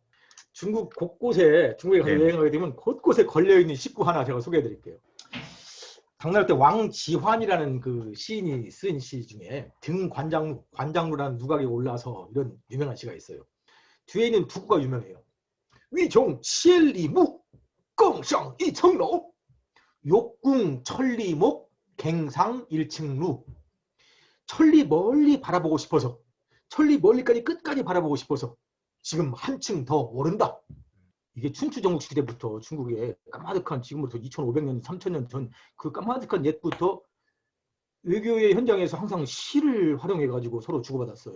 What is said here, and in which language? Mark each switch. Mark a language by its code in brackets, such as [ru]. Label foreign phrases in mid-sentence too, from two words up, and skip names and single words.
[ko] 중국 곳곳에, 중국에 가서 여행하게 되면 곳곳에 걸려있는 식구 하나 제가 소개해 드릴게요. 당나라 때 왕지환이라는 그 시인이 쓴 시 중에 관장루라는 누각에 올라서 이런 유명한 시가 있어요. 뒤에 있는 두 구가 유명해요. 위종 [zh] 千里目 更上 一层楼 [ko] 욕궁 천리목 갱상 1층루. 천리 멀리 바라보고 싶어서, 천리 멀리까지 끝까지 바라보고 싶어서 지금 한층 더 오른다. 이게 춘추전국 시대부터 중국의 까마득한, 지금부터 2500년 3000년 전 그 까마득한 옛부터 외교의 현장에서 항상 시를 활용해 가지고 서로 주고받았어요.